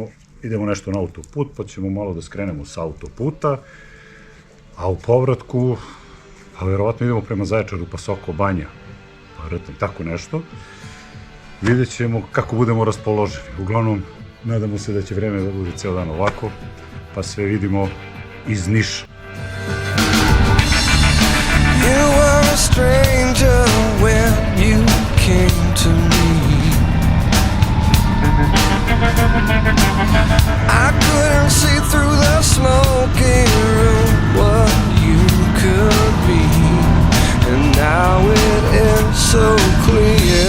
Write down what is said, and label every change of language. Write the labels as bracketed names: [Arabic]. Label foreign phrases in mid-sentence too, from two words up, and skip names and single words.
[Serbian] Idemo nešto na autoput, pa ćemo malo da skrenemo sa autoputa, a u povratku, pa verovatno idemo prema Zaječaru, pa Sokobanje, pa Rtnja, tako nešto. Vidjet ćemo kako budemo raspoloženi. Uglavnom, nadamo se da će vreme da bude ceo dan ovako, pa sve vidimo iz Niša. [English] You were a stranger when you came to me. I couldn't see through the smoking room what you could be, and now it is so clear.